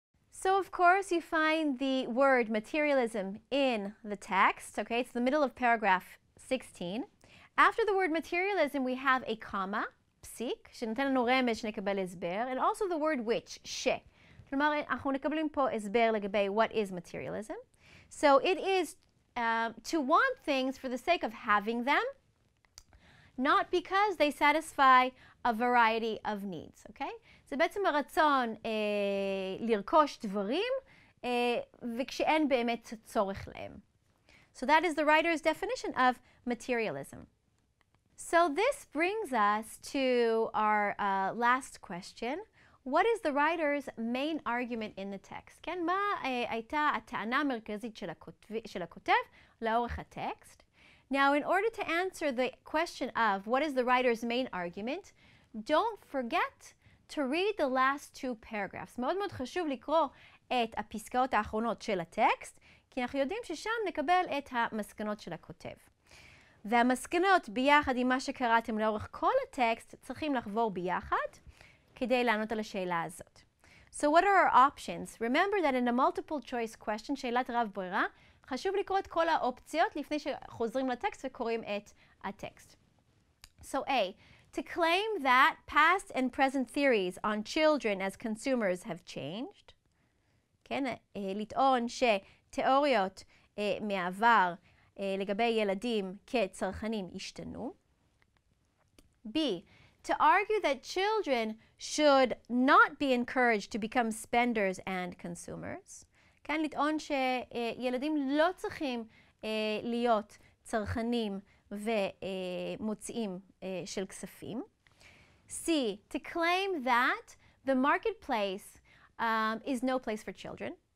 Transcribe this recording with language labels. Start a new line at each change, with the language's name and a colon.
English: So of course you find the word materialism in the text, okay? It's the middle of paragraph 16. After the word materialism we have a comma,
Hebrew: פסיק, שנותן לנו רמז שנקבל הסבר,
English: and also the word which, ש.
Hebrew: כלומר, אנחנו נקבלים פה הסבר לגבי
English: what is materialism. So it is to want things for the sake of having them, not because they satisfy a variety of needs, okay?
Hebrew: זה בעצם הרצון לרכוש דברים וכשאין באמת צורך להם.
English: So that is the writer's definition of materialism. So this brings us to our last question. What is the writer's main argument in the text?
Hebrew: כן, מה הייתה הטענה המרכזית של הכותב לאורך הטקסט?
English: Now, in order to answer the question of what is the writer's main argument, don't forget to read the last two paragraphs.
Hebrew: מאוד מאוד חשוב לקרוא את הפסקאות האחרונות של הטקסט, כי אנחנו יודעים ששם נקבל את המסקנות של הכותב. והמסקנות ביחד עם מה שקראתם לאורך כל הטקסט צריכים לחבור ביחד כדי לענות על השאלה הזאת.
English: So what are our options? Remember that in a multiple choice question,
Hebrew: שאלת רב ברירה, חשוב לקרוא את כל האופציות לפני שחוזרים לטקסט וקוראים את הטקסט.
English: So A, to claim that past and present theories on children as consumers have changed.
Hebrew: כן, לטעון שתיאוריות מהעבר לגבי ילדים כצרכנים השתנו.
English: B, to argue that children should not be encouraged to become spenders and consumers.
Hebrew: כן, לטעון שילדים לא צריכים להיות צרכנים ומוציאים של כספים.
English: C, to claim that the marketplace is no place for children.